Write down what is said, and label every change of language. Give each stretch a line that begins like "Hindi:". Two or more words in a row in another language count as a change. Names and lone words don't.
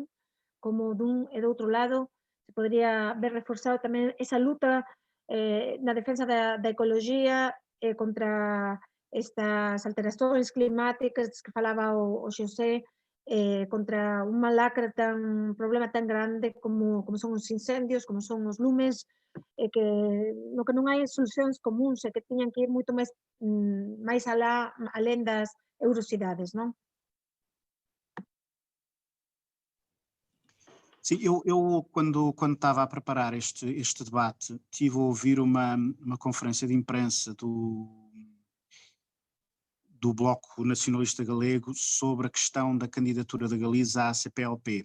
Galician: Como dun e do outro lado se podría ver reforzado tamén esa luta na defensa da ecoloxía contra estas alterações climáticas que falaba o Xosé, contra unha un problema tan grande como son os incendios, como son os lumes, que no que non hai solucións comuns e que tiñan que ir moito máis alén das eurocidades, non?
Portuguese: Sim, eu quando estava a preparar este debate, tive a ouvir uma conferência de imprensa do Bloco Nacionalista Galego sobre a questão da candidatura da Galiza à CPLP.